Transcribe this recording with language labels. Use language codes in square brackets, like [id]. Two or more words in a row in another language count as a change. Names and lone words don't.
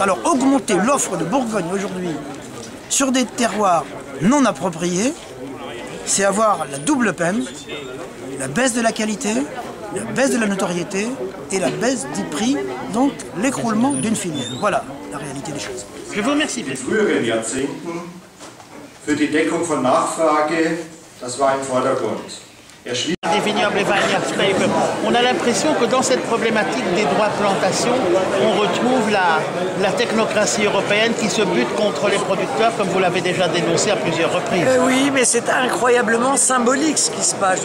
[fr] Alors augmenter l'offre de Bourgogne aujourd'hui sur des terroirs non appropriés, c'est avoir la double peine, la baisse de la qualité, la baisse de la notoriété et la baisse du prix, donc l'écroulement d'une filière. Voilà la réalité des choses. Je vous remercie. [de] In früheren Jahrzehnten für die Deckung von Nachfrage, das war im Vordergrund. [fr] Des vignobles et Weihnachtspaper. On a l'impression que dans cette problématique des droits de plantation, on retrouve la technocratie européenne qui se bute contre les producteurs, comme vous l'avez déjà dénoncé à plusieurs reprises. Oui, mais c'est incroyablement symbolique ce qui se passe.